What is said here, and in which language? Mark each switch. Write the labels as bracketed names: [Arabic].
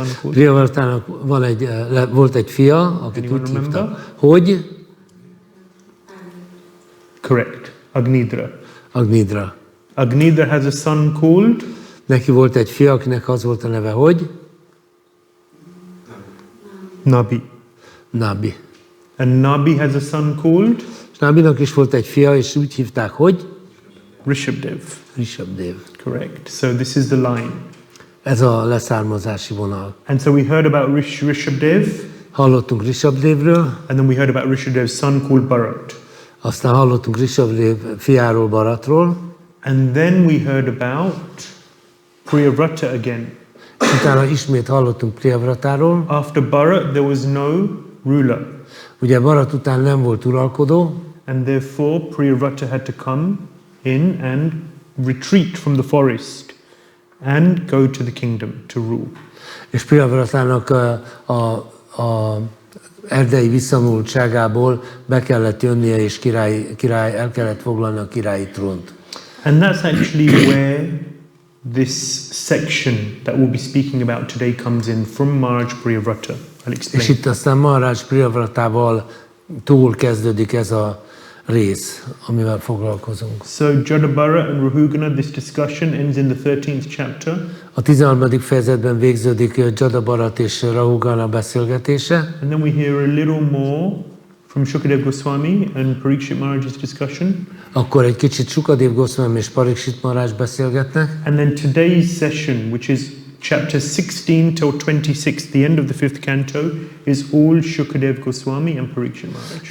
[Hungarian] Priyavratának volt egy fia, akit úgy hívta, hogy... [English] Correct. Agnidra. [Hungarian] Agnidra. [English] Agnidra has a son called... [Hungarian] Neki volt egy fia, akinek az volt a neve, hogy... [English] Nabi. [Hungarian] Nabi. [English] And Nabi has a son called... [Hungarian] És Nabinak is volt egy fia, és úgy hívták, hogy... [English] Rishabdev. [Hungarian] Rishabdev. [English] Correct. So this is the line. [Hungarian] Ez a leszármazási vonal. [English] And so we heard about Rishabdev. [Hungarian] Hallottunk Rishabdevről. [English] And then we heard about Rishabdev's son called Bharat. [Hungarian] Aztán hallottunk Rishabdev fiáról, Bharatról. [English] And then we heard about Priyavrata again. [Hungarian] Utána ismét hallottunk Priyavratáról. [English] After Bharat there was no ruler. [Hungarian] Ugye Bharat után nem volt uralkodó. [English] And therefore Priyavrata had to come in and retreat from the forest and go to the kingdom to rule. [Hungarian] És Priyavratának a erdei visszavonultságából be kellett jönnie, és király el kellett foglalni a királyi trónt. [English] And that's actually where this section that we'll be speaking about today comes in, from Maharaj Priyavrata. I'll explain. [Hungarian] És itt aztán Maharaj Priyavratával túl kezdődik ez a rész, amivel foglalkozunk. [English] So Jada Bharat and Rahugana, this discussion ends in the 13th chapter. [Hungarian] A 13. fejezetben végződik Jada Bharat és Rahugana beszélgetése. [English] And then we hear a little more from Shukadev Goswami and Parikshit Maharaj's discussion. [Hungarian] Akkor egy kicsit Shukadev Goswami és Parikshit Maharaj beszélgetnek. [English] And then today's session, which is chapter 16 till 26, the end of the 5th canto, is all Shukadev Goswami and Parikshit Maharaj.